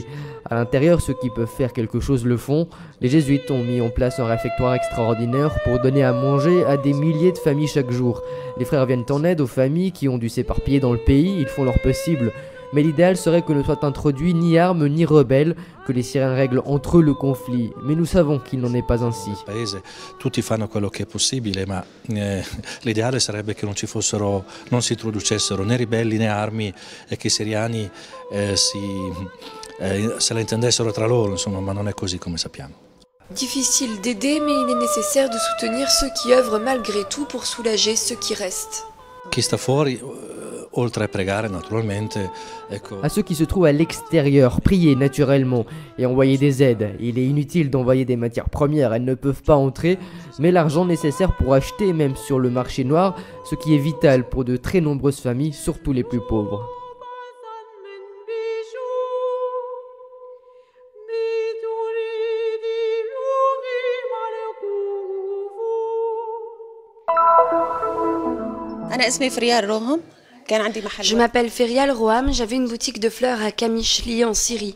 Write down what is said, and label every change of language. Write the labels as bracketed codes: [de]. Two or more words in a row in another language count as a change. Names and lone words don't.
[fr] À l'intérieur, ceux qui peuvent faire quelque chose le font. Les jésuites ont mis en place un réfectoire extraordinaire pour donner à manger à des milliers de familles chaque jour. Les frères viennent en aide aux familles qui ont dû s'éparpiller dans le pays, ils font leur possible. Mais l'idéal serait que ne soient introduits ni armes ni rebelles, que les Syriens règlent entre eux le conflit. Mais nous savons qu'il n'en est pas ainsi. [it] Tutti fanno quello che è possibile, ma l'ideale sarebbe che non si introducessero né ribelli né armi e che i siriani se la intendessero tra loro, insomma, ma non è così come sappiamo. [fr] Difficile d'aider, mais il est nécessaire de soutenir ceux qui œuvrent malgré tout pour soulager ceux qui restent. [it] Chi sta fuori, oltre a pregare naturalmente, [fr] à ceux qui se trouvent à l'extérieur, prier naturellement et envoyer des aides. Il est inutile d'envoyer des matières premières, elles ne peuvent pas entrer, mais l'argent nécessaire pour acheter, même sur le marché noir, ce qui est vital pour de très nombreuses familles, surtout les plus pauvres. Je m'appelle Ferial Roham, j'avais une boutique de fleurs à Kamishli en Syrie.